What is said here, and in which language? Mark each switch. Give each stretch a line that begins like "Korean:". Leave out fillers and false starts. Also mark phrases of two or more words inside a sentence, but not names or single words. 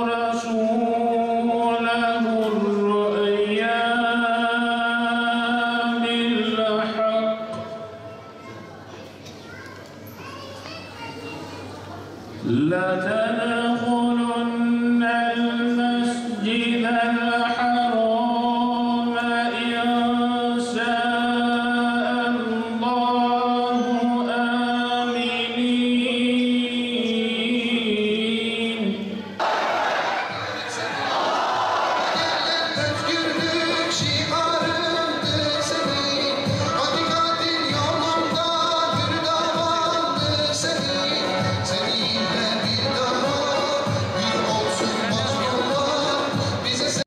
Arabic: رسوله الرؤيا بالحق لتدخلن المسجد الحرام إن شاء الله آمنين.
Turkish: Özgürlük şiarındı senin, hakikatin yolunda bir davandı senin. Seninle bir daha bir olsun mazlumlar bize.